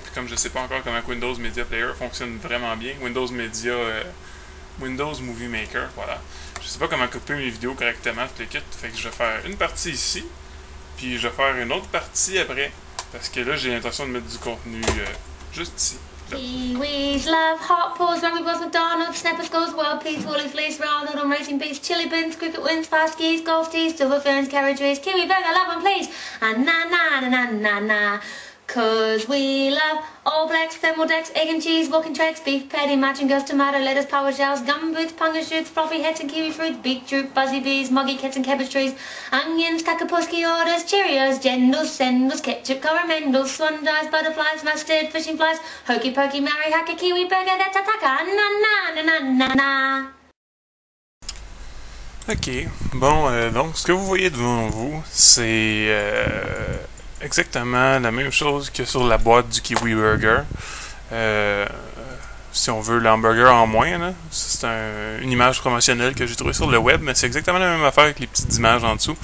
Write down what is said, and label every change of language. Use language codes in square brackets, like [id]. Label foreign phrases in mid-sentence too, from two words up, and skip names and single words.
[fr] Puis comme je ne sais pas encore comment Windows Media Player fonctionne vraiment bien, Windows Movie Maker, voilà. Je ne sais pas comment couper mes vidéos correctement, tout le kit. Fait que je vais faire une partie ici, puis je vais faire une autre partie après. Parce que là, j'ai l'intention de mettre du contenu juste ici. [en] Kiwis love hot paws, rugby balls, McDonald's, Snappers goes wild peas, Woolies, fleece, round on racing beats, chili bins, cricket wins, fast skis, golf tees, silver ferns, carriageways, Kiwi burger, love and please, and na. Cause we love All Blacks, thermal decks, egg and cheese, walking tracks, beef patty, matching girls, tomato, lettuce, power shells, gum boots, punga shoots, fluffy hats and kiwi fruits, beetroot, buzzy bees, moggy cats and cabbage trees, onions, kakapuski orders, Cheerios, jendals, sendals, ketchup, coromandels, swan dives, butterflies, mustard, fishing flies, hokey pokey, marry, hacker, kiwi burger, that's a taka, na. [fr] Ok, bon, donc ce que vous voyez devant vous, c'est exactement la même chose que sur la boîte du Kiwi Burger. Si on veut l'hamburger en moins, là, c'est une image promotionnelle que j'ai trouvée sur le web, mais c'est exactement la même affaire avec les petites images en dessous.